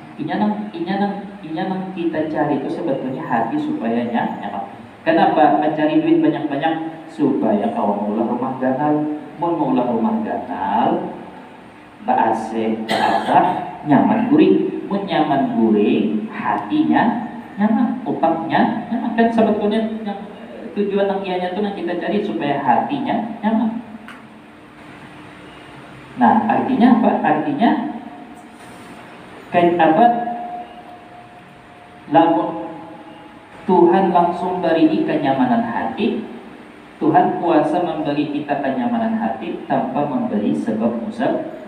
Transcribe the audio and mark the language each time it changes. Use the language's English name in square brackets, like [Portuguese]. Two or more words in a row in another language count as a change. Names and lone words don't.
[Banjar] Inya nang kita cari itu sebetulnya hati supaya nyaman. Kenapa mencari duit banyak-banyak? Supaya kau maulah rumah ganal. Maulah rumah ganal, ba-AC, nyaman guring. Mun nyaman guring, hatinya nyaman, otaknya nyaman. [Indonesian] Kan sebetulnya tujuan yang ianya itu yang kita cari supaya hatinya nyaman. Nah, artinya apa? Artinya kayak apa? Lamun Tuhan langsung beri kenyamanan hati, Tuhan kuasa memberi kita kenyamanan hati tanpa memberi sebab musab.